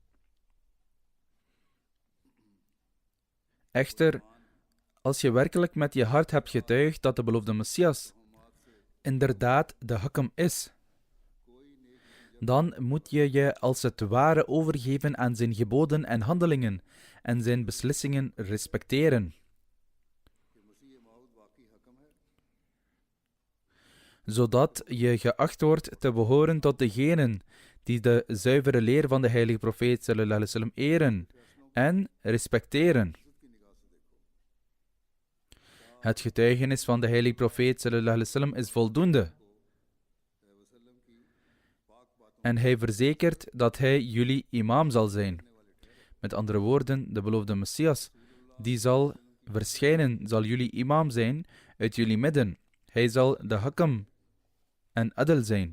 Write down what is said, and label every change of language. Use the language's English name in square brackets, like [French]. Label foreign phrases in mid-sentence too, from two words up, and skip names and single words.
[Dutch] Echter, als je werkelijk met je hart hebt getuigd dat de beloofde Messias inderdaad de hakam is, dan moet je je als het ware overgeven aan zijn geboden en handelingen en zijn beslissingen respecteren. Zodat je geacht wordt te behoren tot degenen die de zuivere leer van de heilige profeet [Arabic] صلى الله عليه وسلم [Dutch] eren en respecteren. Het getuigenis van de heilige profeet [Arabic] صلى الله عليه وسلم [Dutch] is voldoende. En hij verzekert dat hij jullie imam zal zijn. Met andere woorden, de beloofde Messias, die zal verschijnen, zal jullie imam zijn uit jullie midden. Hij zal de hakam en adl zijn.